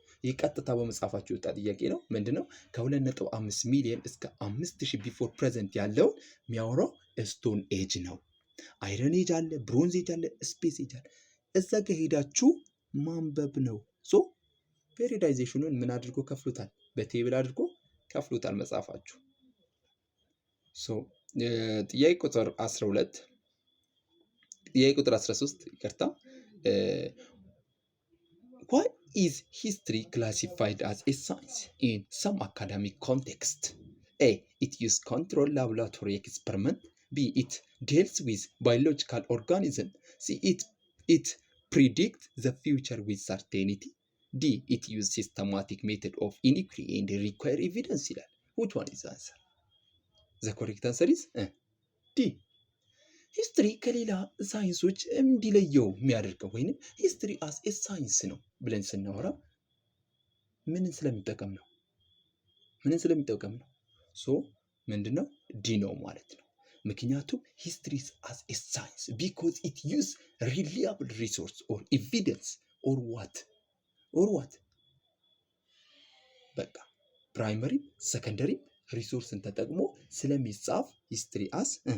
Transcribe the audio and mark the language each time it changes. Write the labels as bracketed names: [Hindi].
[Amharic] ይህ ቀጥታ በመጻፋችሁ የወጣ ጥያቄ ነው። ምንድን ነው? ከ2.5 ሚሊዮን እስከ 5,000 ቢፎር ፕሬዘንት ያለውን የሚያወራው ስቶን ኤጅ ነው። አይረን ኤጅ አለ፣ ብሮንዝ ኤጅ አለ፣ ስፔስ ኤጅ አለ። እዛ ጋር ሄዳችሁ ማንበብ ነው። ሶ ፔሪዳይዜሽኑን ምን አድርጎ ከፍሉታል? በቴብል አድርጎ ከፍሉታል መጽሐፋችሁ። ሶ ጥያቄ ቁጥር 12 ጥያቄ ቁጥር 13 ይቅርታ። [English] why is history classified as a science in some academic context? A. It uses controlled laboratory experiment. B. It deals with biological organism. C. It predicts the future with certainty. D. It uses systematic method of inquiry and require evidence [Amharic] ይላል። [English] which one is the answer? The correct answer is D. [Amharic] ሂስትሪ ከሌላ ሳይንሶች እንዲለየው የሚያደርገው ወይንም ሂስትሪ አስ ኤ ሳይንስ ነው ብለን ስናወራ ምንን ስለሚጠቀም ነው? ሶ ምንድነው? ዲ ነው ማለት ነው። ምክንያቱም [English] ሂስትሪ አስ ኤ ሳይንስ ቢኮዝ ኢት ዩዝ ሪሊያብል ሪሶርስ ኦር ኤቪደንስ [Amharic] ኦር ዋት በቃ ፕራይመሪ ሰከንደሪ ሪሶርስን ተጠቅሞ ስለሚጻፍ ሂስትሪ አስ